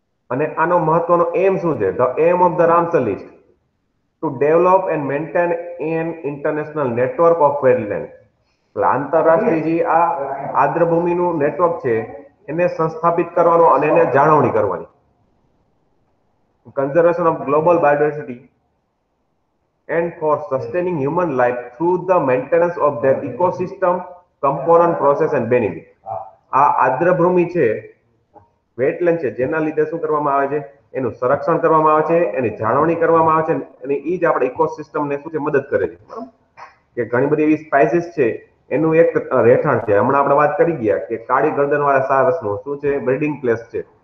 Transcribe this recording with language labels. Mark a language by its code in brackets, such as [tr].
[gu] અને આનો મહત્વનો એમ શું છે? [en] The aim of the Ramsar list to develop and maintain an international network of wetland. [gu] એટલે આંતરરાષ્ટ્રીય જે આ આર્દ્રભૂમિનું નેટવર્ક છે એને સંસ્થાપિત કરવાનો અને એને જાળવણી કરવાની. [en] Conservation of global biodiversity and for sustaining human life through the maintenance of their ecosystem, component, process and benefit. [gu] આ આર્દ્રભૂમિ છે, વેટલેન્ડ છે, જેના લીધે શું કરવામાં આવે છે? એનું સંરક્ષણ કરવામાં આવે છે, એની જાળવણી કરવામાં આવે છે, અને એ જ આપણે ઇકોસિસ્ટમને શું છે મદદ કરે છે. કે ઘણી બધી એવી સ્પાઇસીસ છે એનું એક રહેઠાણ છે. હમણાં આપણે વાત કરી ગયા કે કાળી ગરદનવાળા સારસનું શું છે? બ્રીડિંગ પ્લેસ છે.